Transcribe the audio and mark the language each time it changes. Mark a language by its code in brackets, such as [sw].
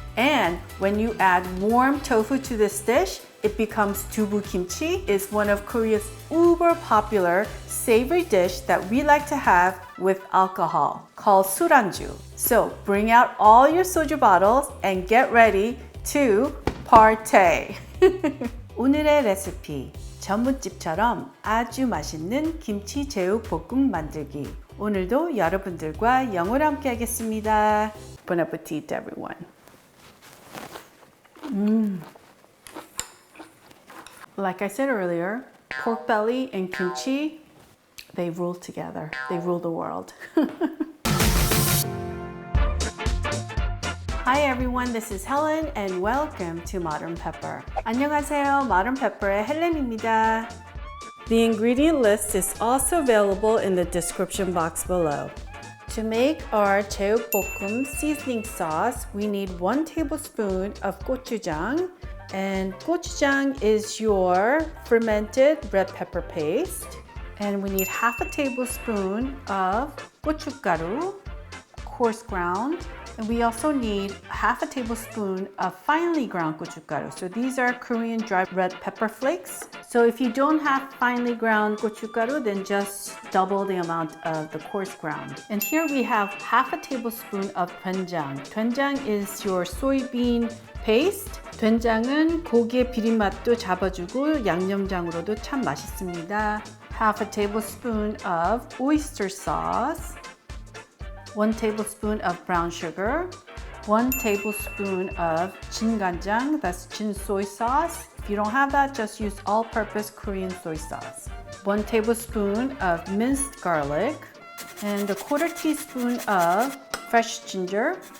[en] And when you add warm tofu to this dish, it becomes dubu김치. It's one of Korea's uber popular savory dish that we like to have with alcohol called 술안주. So bring out all your soju bottles and get ready to partay. [ko] 오늘의 레시피, 전문집처럼 아주 맛있는 김치 제육볶음 만들기. 오늘도 여러분들과 영어로 함께 하겠습니다. [en] Bon appetit, everyone. Like I said earlier, pork belly and kimchi, they rule together. They rule the world. Hi everyone, this is Helen and welcome to Modern Pepper. [ko] 안녕하세요, Modern Pepper의 헬렌입니다. [en] The ingredient list is also available in the description box below. To make our 재료볶음 seasoning sauce, we need 1 tablespoon of gochujang. And gochujang is your fermented red pepper paste. And we need half a tablespoon of gochugaru, coarse ground. And we also need half a tablespoon of finely ground gochugaru. So these are Korean dry red pepper flakes. So if you don't have finely ground gochugaru, then just double the amount of the coarse ground. And here we have half a tablespoon of doenjang. Doenjang is your soybean paste. [ko] 된장은 고기의 비린맛도 잡아주고 양념장으로도 참 맛있습니다. [en] Half a tablespoon of oyster sauce. 1 tablespoon of brown sugar, 1 tablespoon of 중간장, that's Jin soy sauce. If you don't have that, just use all-purpose Korean soy sauce. 1 tablespoon of minced garlic, and a 1/4 teaspoon of fresh ginger.